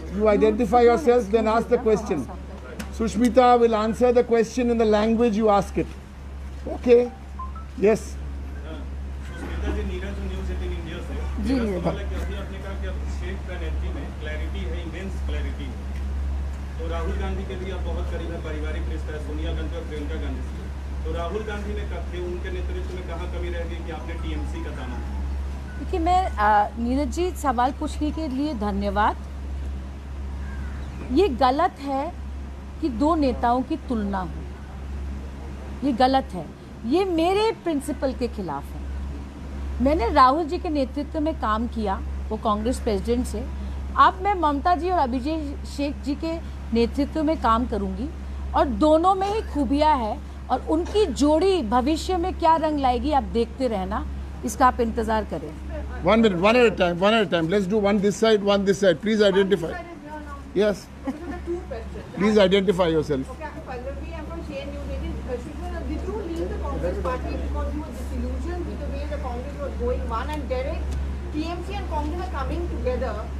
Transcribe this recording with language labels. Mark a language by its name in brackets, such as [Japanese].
[English] You identify yourself, then ask the question. Sushmita will answer the question in the language you ask it. Okay? Yes. [Hindi] Sushmita ji, Neeraj news 18 India से जी, मेरा सवाल है कि अभी आपने कहा कि अब स्टेट पेनल्टी में क्लैरिटी है, इमेंस क्लैरिटी है। तो राहुल गांधी के भी आप बहुत करीब है, पारिवारिक रिश्ता है सोनिया गांधी और प्रियंका गांधी से। तो राहुल गांधी ने कब थे, उनके नेतृत्व में कहाँ कमी रह गई कि आपने टीएमसी का दाना? देखिए, मैं नीरज जी सवाल पूछने के लिए धन्यवाद। ये गलत है कि दो नेताओं की तुलना हो, ये गलत है, ये मेरे प्रिंसिपल के खिलाफ है। मैंने राहुल जी के नेतृत्व में काम किया, वो कांग्रेस प्रेसिडेंट से। अब मैं ममता जी और अभिषेक जी के नेतृत्व में काम करूंगी, और दोनों में ही खूबियां है, और उनकी जोड़ी भविष्य में क्या रंग लाएगी आप देखते रहना, इसका आप इंतजार करें। [English] 1 minute, one at a time. Let's do one this side, one this side. Please identify. Yes. Please identify yourself. Okay, Pallavi, I'm from CN News 18. Did you leave the Congress party because you were disillusioned with the way the Congress was going? One, and Derek, TMC and Congress are coming together.